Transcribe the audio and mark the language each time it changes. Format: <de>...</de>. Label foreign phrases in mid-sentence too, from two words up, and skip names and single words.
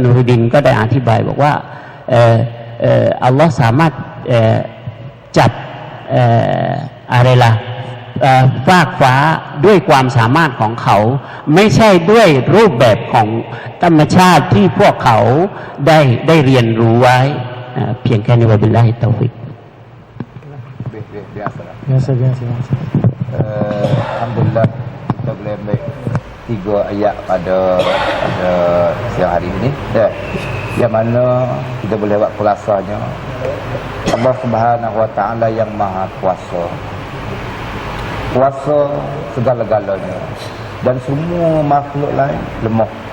<th>นูรุดดินก็ได้อธิบายบอกว่าอัลลอฮ์สามารถจับอะไรล่ะฟากฟ้าด้วยความสามารถของเขาไม่ใช่ด้วยรูปแบบของธรรมชาติที่พวกเขาได้เรียนรู้ไว้เพียงแค่นี้</th> <ar>وبالله التوفيق</ar> <ms>biasa Alhamdulillah kita boleh ambil 3 ayat pada siang hari ini yang mana kita boleh buat kulasanya Allah Subhanahu Wa Taala yang Maha Kuasa segala-galanya dan semua makhluk lain lemah.</ms>